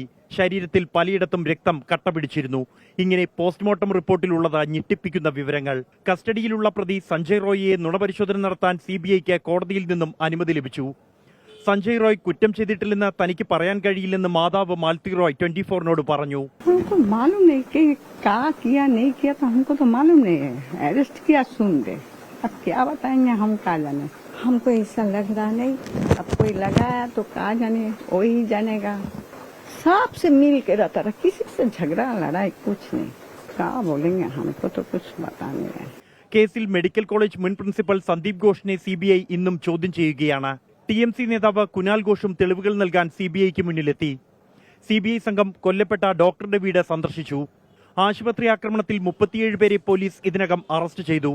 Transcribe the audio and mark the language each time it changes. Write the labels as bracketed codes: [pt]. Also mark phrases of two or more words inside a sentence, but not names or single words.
[ml] ശരീരത്തിൽ പലയിടത്തും രക്തം കട്ടപിടിച്ചിരുന്നു. ഇങ്ങനെ പോസ്റ്റ്മോർട്ടം റിപ്പോർട്ടിലുള്ളത് ഞെട്ടിപ്പിക്കുന്ന വിവരങ്ങൾ. കസ്റ്റഡിയിലുള്ള പ്രതി സഞ്ജയ് റോയിയെ നുണപരിശോധന നടത്താൻ CBIക്ക് കോടതിയിൽ നിന്നും അനുമതി ലഭിച്ചു. സഞ്ജയ് റോയ് കുറ്റം ചെയ്തിട്ടില്ലെന്ന് തനിക്ക് പറയാൻ കഴിയില്ലെന്ന് മാതാവ് മാൽത്തി റോയ് 24നോട് പറഞ്ഞു. [hi] हमको ऐसा लग रहा नहीं, अब कोई लगाया तो कहा जाने, वही जानेगा. सांप से मिल के रहता रहा, किसी से झगड़ा लड़ाई कुछ नहीं. क्या बोलेंगे, हमको तो कुछ पता नहीं है. [ml] കേസിൽ മെഡിക്കൽ കോളേജ് മുൻ പ്രിൻസിപ്പൽ സന്ദീപ് ഘോഷിനെ CBI ഇന്നും ചോദ്യം ചെയ്യുകയാണ്. TMC നേതാവ് കുനാൽ ഘോഷും തെളിവുകൾ നൽകാൻ CBIക്ക് മുന്നിലെത്തി. CBI സംഘം കൊല്ലപ്പെട്ട ഡോക്ടറുടെ വീട് സന്ദർശിച്ചു. ആശുപത്രി ആക്രമണത്തിൽ 37 പേരെ പോലീസ് ഇതിനകം അറസ്റ്റ് ചെയ്തു.